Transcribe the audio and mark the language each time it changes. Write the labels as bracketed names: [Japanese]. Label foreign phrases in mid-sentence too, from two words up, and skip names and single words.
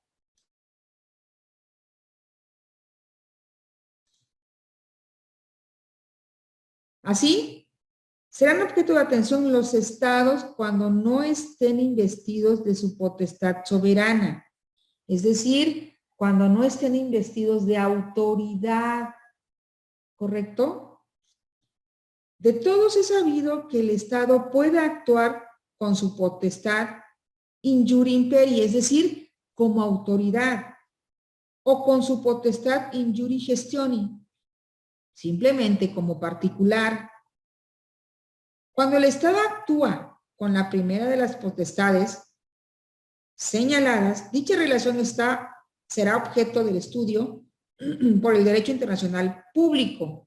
[Spanish] Así, serán objeto de atención los estados cuando no estén investidos de su potestad soberana, es decir, cuando no estén investidos de autoridad, ¿correcto? De todos es sabido que el Estado puede actuar con su potestad [Latin] in iure imperii, [Spanish] es decir, como autoridad o con su potestad [Latin] in iure gestioni, [Spanish] simplemente como particular. Cuando el Estado actúa con la primera de las potestades señaladas, dicha relación será objeto del estudio por el derecho internacional público.